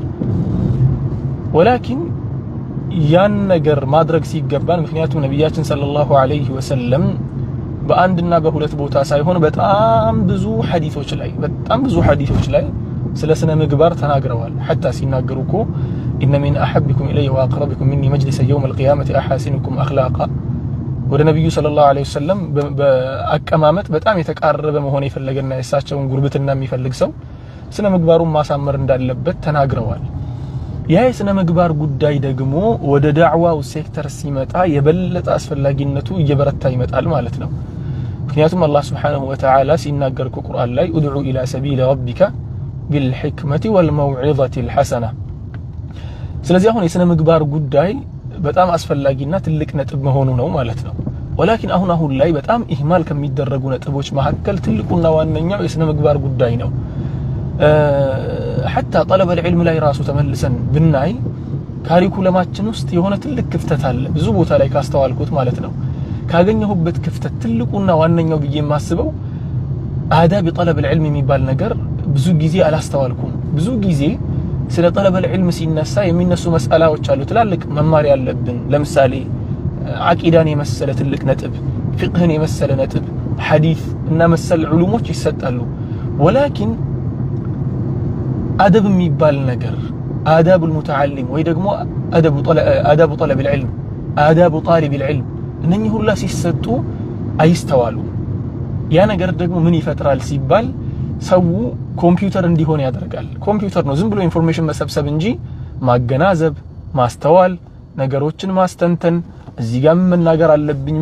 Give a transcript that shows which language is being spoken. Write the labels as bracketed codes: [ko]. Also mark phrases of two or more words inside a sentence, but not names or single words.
[am] ወላኪን ያን ነገር ማድረግ ሲገባን ምክንያቱም ነብያችን ሰለላሁ ዐለይሂ ወሰለም በአንድና በሁለት ቦታ ሳይሆን በጣም ብዙ ሐዲሶች ላይ ስለ ስነ ምግባር ተናግረዋል። حتى ሲናገሩ እኮ [ar] إن من أحبكم إلي وأقربكم مني مجلس يوم القيامة أحاسنكم أخلاقا [am] ወደ ነብዩ ሰለላሁ ዐለይሂ ወሰለም በአቀማመጥ በጣም የተቃረበ መሆን የፈለገና እሳቸውን ጉርብትና የሚፈልግ ሰው ስነ ምግባሩን ማሳመር እንዳለበት ተናግረዋል። ያ የስነ ምግባር ጉዳይ ደግሞ ወደ ዳዕዋው ሴክተር ሲመጣ የበለጠ አስፈላጊነቱ እየበረታ ይመጣል ማለት ነው። ምክንያቱም አላህ [ar] سبحانه وتعالى [am] ሲናገር ቁርአን ላይ [ar] ادع إلى سبيل ربك بالحكمة والموعظة الحسنة። [am] ስለዚህ አሁን የስነ ምግባር ጉዳይ በጣም አስፈላጊና ትልቅ ነጥብ መሆኑ ነው ማለት ነው። ወላኪን አሁን ላይ በጣም ኢህማል ከሚደረጉ ነጥቦች መካከል ትልቁና ዋነኛው የስነ ምግባር ጉዳይ ነው። [ar] حتى طلب العلم [am] ላይ ራሱ ተመልሰን ብናይ ካሪኩለማችን ውስጥ የሆነ ትልቅ ክፍተት አለ። ብዙ ቦታ ላይ ካስተዋልኩት ማለት ነው። ካገኘሁበት ክፍተት ትልቁና ዋነኛው ብዬ የማስበው [ar] آداب طلب العلم [am] የሚባል ነገር ብዙ ጊዜ አላስተዋልኩም። ብዙ ጊዜ ስለ [ar] طلب العلم [am] ሲነሳ የሚነሱ መስአላዎች አሉ ትላልቅ መማር ያለብን። ለምሳሌ አቂዳን የመሰለ ትልቅ ነጥብ፣ ፍቅህን የመሰለ ነጥብ፣ ሐዲስ እና መሰል ዑሉሞች ይሰጣሉ። ወላኪን አደብ የሚባል ነገር [ar] آداب المتعلم [am] ወይ ደግሞ [ar] آداب طلب العلم آداب طالب العلم [am] እነኚህ ሁላ ሲሰጡ አይስተዋሉ። ያ ነገር ደግሞ ምን ይፈጥራል ሲባል ሰው ኮምፒውተር እንዲሆን ያደርጋል። ኮምፒውተር ነው ዝም ብሎ ኢንፎርሜሽን መሰብሰብ እንጂ ማገናዘብ፣ ማስተዋል፣ ነገሮችን ማስተንተን፣ እዚህ ጋር መናገር አለብኝ፣